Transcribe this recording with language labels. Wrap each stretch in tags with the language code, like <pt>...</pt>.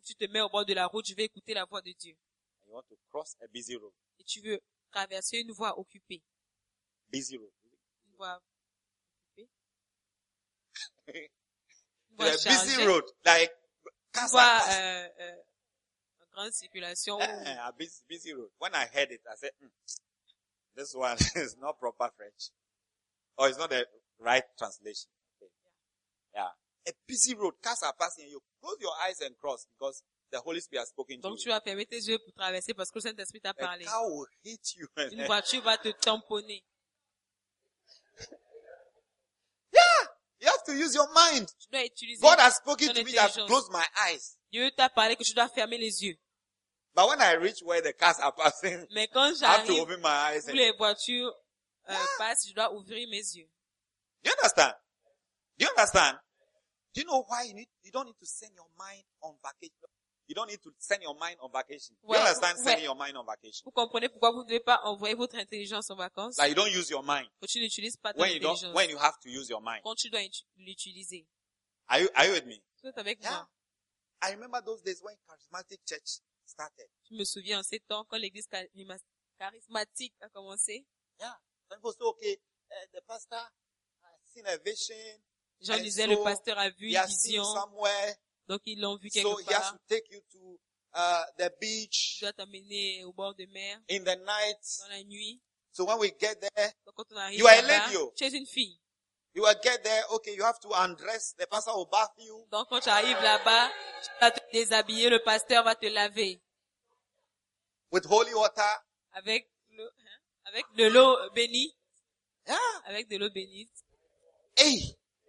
<fr>Tu te mets au bord de la route, je veux écouter la voix de Dieu.</fr> <en>And you want to cross a busy road.</en> <fr>Et tu veux traverser une voie occupée.</fr> <en>Busy road.</en> <fr>Une voie occupée. Une voie chargée.</fr> <en>Busy road, like</en> <fr>une voie en grande circulation.</fr> <en>A busy road. When I heard it, I said, this one is not proper French. Oh, it's not the right translation. Okay. Yeah. A busy road, cars are passing, you close your eyes and cross because the Holy Spirit has spoken</en> <fr>donc</fr> <en>to you.</en> <fr>Donc, tu as fermé tes yeux pour traverser parce que le Saint-Esprit t'a parlé.</fr> <en>A car will hit you.</en> <fr>Une voiture va te tamponner.</fr> <en>Yeah! You have to use your mind.</en> <fr>Tu dois utiliser</fr> <en>God has spoken to me that close my eyes.</en> <fr>Dieu t'a parlé que tu dois fermer les yeux.</fr> <en>But when I reach where the cars are passing,</en> <fr>mais quand j'arrive,</fr> <en>I have to open my eyes.</en> <fr>Où les voitures passe, je dois ouvrir mes yeux.</fr> <en>Do you understand? Do you understand? Do you know why you don't need to send your mind on vacation? You don't need to send your mind on vacation. Do you understand sending your mind on vacation?</en> <fr>Vous comprenez pourquoi vous ne devez pas envoyer votre intelligence en vacances?</fr> <en>Like you don't use your mind.</en> <fr>Que tu n'utilises pas ton intelligence.</fr> <en>When you have to use your mind.</en> <fr>Quand tu dois l'utiliser.</fr> <en>Are you with me?</en> <fr>Vous êtes avec moi?</fr> <en>Yeah. I remember those days when charismatic church started.</en> <fr>Je me souviens en ces temps quand l'église charismatique a commencé. Yeah.</fr> <en>Some people say, okay, the pastor has seen a vision.</en> <fr>Jean disait, le pasteur a vu une vision.</fr> <en>Somewhere.</en> <fr>Donc ils l'ont vu quelque</fr> <en>so</en> <fr>part.</fr> <en>So he has to take you to the beach.</en> <fr>Il doit t'amener au bord de mer.</fr> <en>In the night.</en> <fr>Dans la nuit.</fr> <en>So when we get there,</en> <fr>donc quand on arrive</fr> <en>you are a lady.</en> <fr>Tu es une fille.</fr> <en>You will get there, okay, you have to undress. The pastor will bath you.</en> <fr>Donc quand tu arrives là-bas, tu vas te déshabiller. Le pasteur va te laver.</fr> <en>With holy water.</en> <fr>Avec de l'eau bénie. Yeah. Avec de l'eau bénie. Hey.</fr>